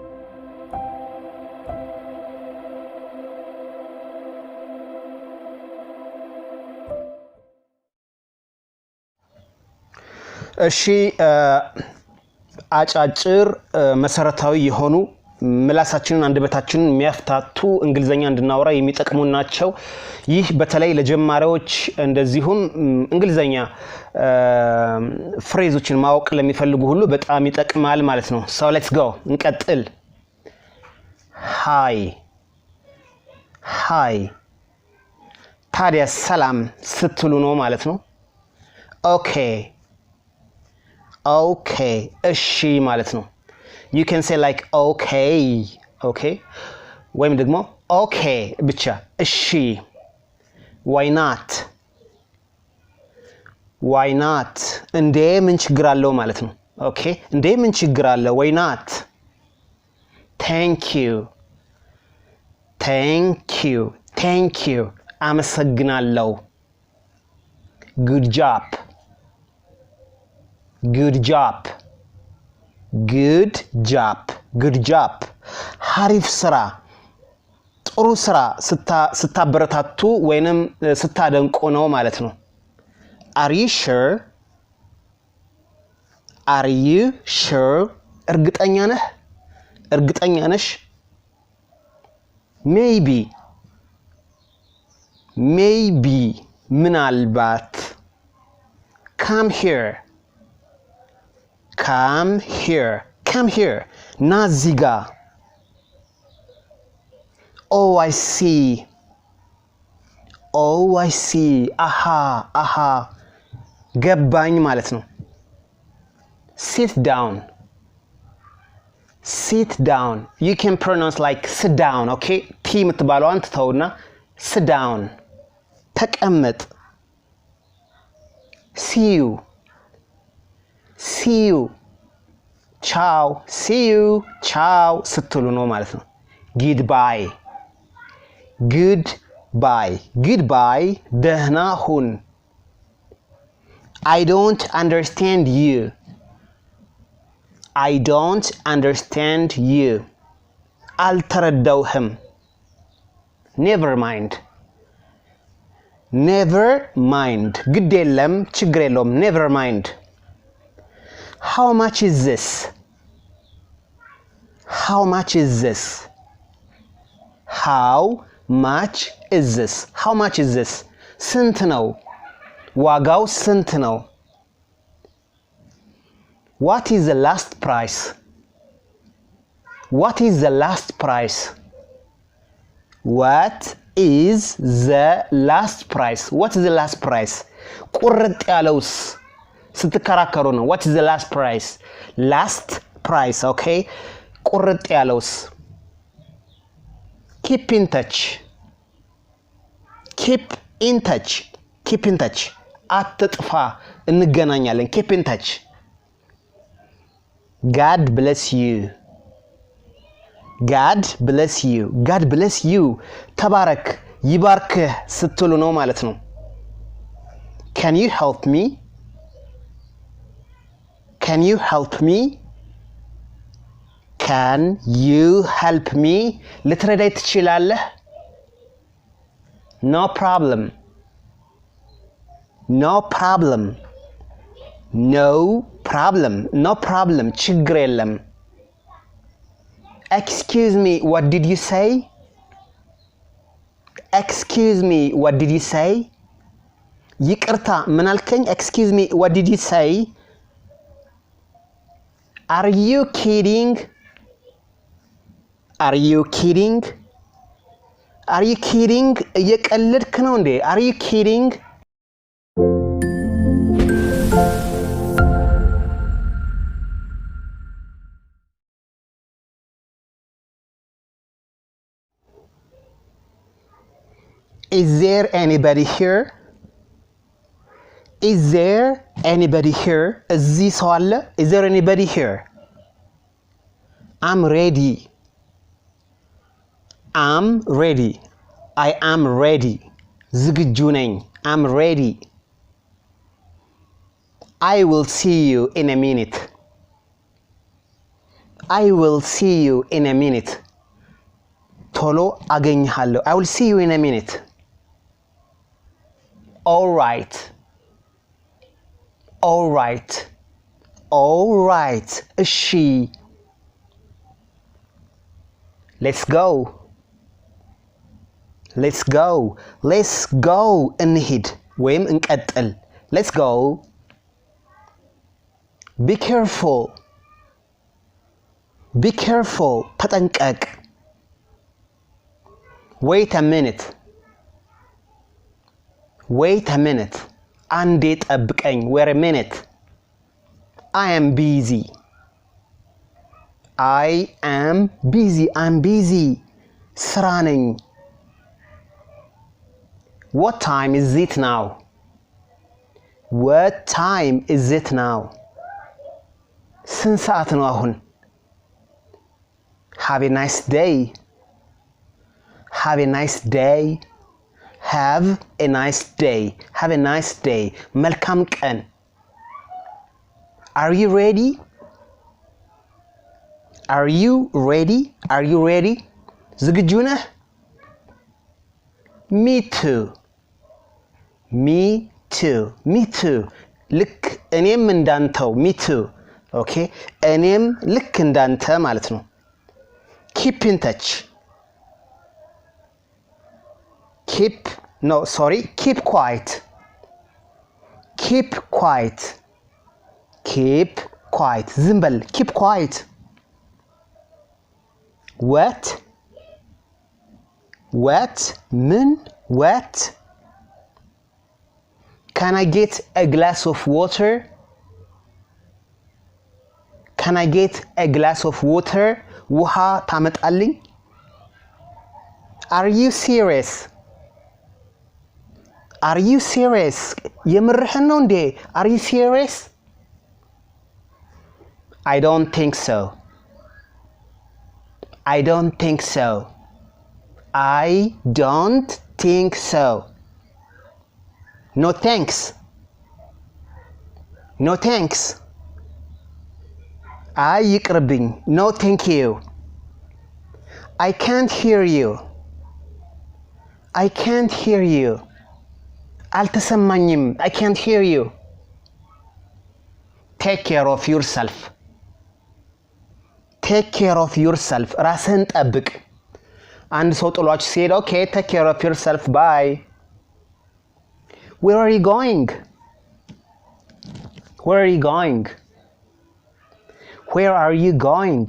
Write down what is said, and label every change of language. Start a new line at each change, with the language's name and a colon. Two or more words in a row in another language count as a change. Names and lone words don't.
Amharic: እሺ አጫጭር መሰረታዊ የሆኑ ምላሳችንን አንደበታችንን የሚያፍታቱ እንግሊዘኛ እንድናወራ የሚጠቅሙ ናቸው። ይህ በተለይ ለጀማሪዎች እንደዚሁም እንግሊዘኛ ፍሬዞችን ማወቅ ለሚፈልጉ ሁሉ በጣም ይጠቅማል ማለት ነው።
English: So let's go
Amharic: እንቀጥል። ሃይ ታዲያ ሰላም ስትሉ ነው ማለት ነው። ኦኬ እሺ ማለት ነው።
English: You can say like okay
Amharic: ወይም ደግሞ okay ብቻ እሺ።
English: why not
Amharic: እንዴ ምን ችግር አለው ማለት ነው። okay እንዴ ምን ችግር አለው
English: why not thank you
Amharic: አመሰግናለሁ
English: good job
Amharic: ሀሪፍ ስራ ጥሩ ስራ ስታበረታቱ ወይንም ስታደንቁ ነው ማለት ነው። are
English: you sure
Amharic: እርግጠኛ ነሽ
English: maybe ምናልባት come here ናዚጋ oh I see aha
Amharic: ገባኝ ማለት ነው።
English: sit down you can pronounce like sit down okay t
Amharic: የምትባለዋን ትተውና
English: sit down ተቀመጥ። see you ciao
Amharic: ስትሉ ነው ማለት ነው።
English: goodbye
Amharic: ደህና ሁን።
English: I don't understand you አልተረዳውህም። never mind
Amharic: ግድ የለም ችግር የለውም
English: never mind how much is this
Amharic: ስንት ነው ዋጋው ስንት ነው።
English: what is the last price what is the last price
Amharic: ቁርጥ ያለውስ ስትከራከሩ ነው።
English: what is the last price okay
Amharic: ቁርጥ ያለውስ
English: keep in touch
Amharic: አትጥፋ እንገናኛለን
English: keep in touch God bless you
Amharic: ተባረክ ይባርክህ ስትሉ ነው ማለት ነው።
English: can you help me Can you help me? Can you help me?
Amharic: ልትረዳይ ትችላለህ?
English: No problem. No problem. No problem. No problem.
Amharic: ችግር የለም።
English: Excuse me, what did you say? Excuse me, what did you say?
Amharic: ይቅርታ ምን አልከኝ?
English: Excuse me, what did you say? Are you kidding? Are you kidding? Are you kidding?
Amharic: እየቀለድክ ነው እንዴ?
English: Are you kidding? Is there anybody here? Is there anybody here?
Amharic: እዚህ ሰው አለ?
English: Is there anybody here? I'm ready. I'm ready. I am ready.
Amharic: ዝግጁ ነኝ.
English: I'm ready. I will see you in a minute. I will see you in a minute.
Amharic: ቶሎ አገኝሃለሁ.
English: I will see you in a minute. All right. All right. All right. እሺ. Let's go. Let's go. Let's go.
Amharic: እንሂድ ወይም እንቀጥል.
English: Let's go. Be careful. Be careful. ተጠንቀቅ. Wait a minute. Wait a minute.
Amharic: አንዴ ጠብቀኝ.
English: Wait a minute. I am busy. I am busy. I'm busy.
Amharic: ስራ ነኝ.
English: What time is it now? What time is it now?
Amharic: ስንት ሰዓት ነው አሁን?
English: Have a nice day. Have a nice day. Have a nice day. Have a nice day.
Amharic: መልካም ቀን.
English: Are you ready? Are you ready? Are you ready?
Amharic: ዝግጁ ነህ?
English: Me too. Me too. Me too.
Amharic: ልክ እኔም እንዳንተው.
English: Me too. Okay?
Amharic: እኔም ልክ እንዳንተ ማለት ነው.
English: Keep in touch. Keep quiet. Keep quiet. Keep quiet.
Amharic: ዝም በል.
English: Keep quiet. What? What? ምን? What? Can I get a glass of water? Can I get a glass of water?
Amharic: ውሃ ታመጣልኝ?
English: Are you serious? Are you serious?
Amharic: የምርህን ነው እንዴ?
English: Are you serious? I don't think so. I don't think so. I don't think so. No thanks. No thanks.
Amharic: አይ ይቅርብኝ.
English: No thank you. I can't hear you. I can't hear you. አልተሰማኝም. I can't hear you. Take care of yourself. Take care of yourself.
Amharic: ራስህን ጠብቅ. አንድ ሰው ጥሏችሁ ሲሄድ
English: okay, take care of yourself. Bye. Where are you going? Where are you going? Where are you going?